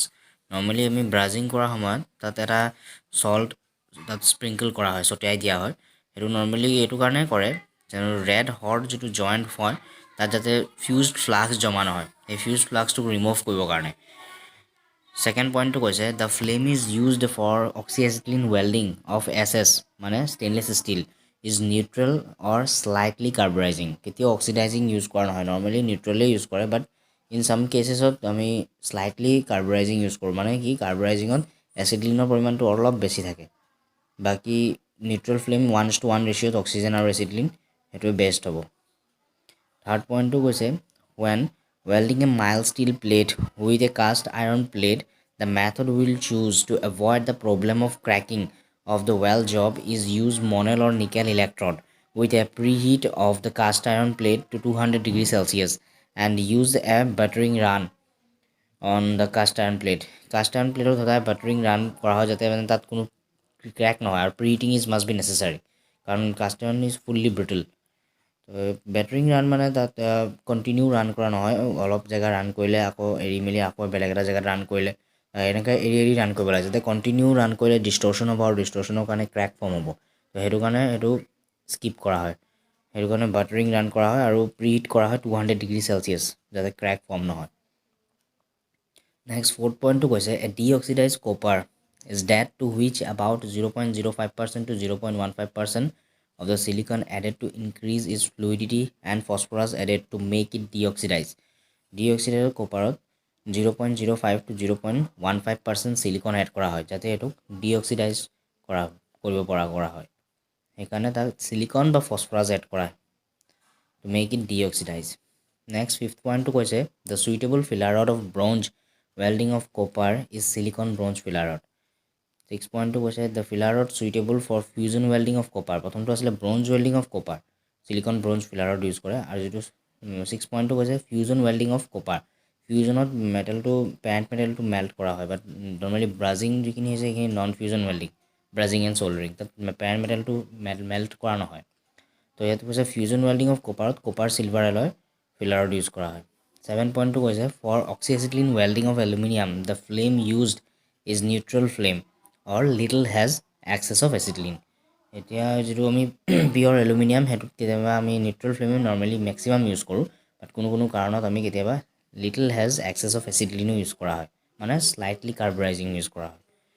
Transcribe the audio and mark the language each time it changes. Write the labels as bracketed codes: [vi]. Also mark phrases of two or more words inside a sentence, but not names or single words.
[as] নৰ্মেলি আমি ব্ৰাজিং কৰাৰ সময়ত তাত এটা চল্ট তাত স্প্ৰিংকল কৰা হয়, ছটিয়াই দিয়া হয়। সেইটো নৰ্মেলি এইটো কাৰণে কৰে যেন [en] red hot [as] যিটো জইণ্ট হয় তাত যাতে [en] fuse flux [as] জমা নহয়, সেই [en] fuse fluxটোক [as] ৰিমুভ কৰিবৰ কাৰণে। [en] second pointটো কৈছে the flame is used for oxyacetylene welding of SS মানে stainless steel is neutral or slightly carburizing. [as] কেতিয়াও অক্সিডাইজিং ইউজ কৰা নহয়, নৰ্মেলি নিউট্ৰেলেই ইউজ কৰে, [en] but in some casesত [as] আমি [en] slightly carburizing use [as] কৰোঁ। মানে কি কাৰ্বৰাইজিঙত এচিটিলিনৰ পৰিমাণটো অলপ বেছি থাকে, বাকী [en] neutral flame [as] 1:1 ৰেচিঅ'ত অক্সিজেন আৰু এচিটিলিন সেইটোৱে বেষ্ট হ'ব। [en] third pointটো কৈছে ৱেন welding a mild steel plate with a cast iron plate, the method will choose to avoid the problem of cracking of the weld job is use monel or nickel electrode with a preheat of the cast iron plate to 200 degrees Celsius and use a buttering run on the cast iron plate. Cast iron plate সদায় buttering run কৰা হয় যাতে মানে তাত কোনো ক্ৰেক নহয়, আৰু preheating is must be necessary কাৰণ cast iron is fully brittle. buttering run [as] মানে তাত [en] continue run [as] কৰা নহয়, অলপ জেগা ৰান কৰিলে আকৌ এৰি মেলি আকৌ বেলেগ এটা জেগাত ৰান কৰিলে এনেকৈ এৰি ৰান কৰিব লাগে, যাতে [en] continue run [as] কৰিলে ডিষ্টৰ্শ্যন হ'ব আৰু ডিষ্টৰ্শ্যনৰ কাৰণে [en] crack form [as] হ'ব। তো সেইটো কাৰণে এইটো স্কিপ কৰা হয়, সেইটো কাৰণে [en] buttering run [as] কৰা হয় আৰু প্ৰিহিট কৰা হয় 200 [en] degree Celsius [as] যাতে [en] crack form [as] নহয়। [en] next fourth pointটো কৈছে a deoxidize copper is that to which about 0.05% to 0.15% of the silicon added to increase its fluidity and phosphorus added to make it deoxidize. [as] ডিঅক্সিডাইজৰ কপাৰত 0.05 to 0.15% [en] silicon add [as] কৰা হয় যাতে এইটোক ডিঅক্সিডাইজ কৰিব পৰা হয়, সেইকাৰণে তাক চিলিকন বা ফছফৰাছ এড কৰা হয় [en] to make it deoxidize. next fifth pointটো কৈছে the suitable filler rod of bronze welding of copper is silicon bronze filler rod. 6 পইণ্টটো কৈছে the filler rod suitable for fusion welding of copper. [as] প্ৰথমটো আছিলে [en] bronze welding of copper, silicon bronze filler rod use [as] কৰে। আৰু যিটো 6 পইণ্টটো কৈছে [en] fusion welding of copper, [as] ফিউজনত মেটেলটো [en] parent metalটো melt [as] কৰা হয়, বাট নৰ্মেলি ব্ৰাজিং যিখিনি হৈছে সেইখিনি [en] non fusion welding, brazing and soldering, [as] তাত [en] parent metalটো melt [as] কৰা নহয়। তো ইয়াত কৈছে [en] fusion welding of copperত copper silver alloy filler rod use [as] কৰা হয়। [en] 7 পইণ্টটো কৈছে for oxyacetylene welding of aluminium the flame used is neutral flame or little has excess of acetylene. [as] এতিয়া যিটো আমি [en] pure aluminium [as] সেইটোত কেতিয়াবা আমি [en] neutral flame normally maximum use [as] কৰোঁ, বাট কোনো কাৰণত আমি কেতিয়াবা [en] little has excess of acetylene use [as] কৰা হয়, মানে [en] slightly carburizing use [as] কৰা হয়।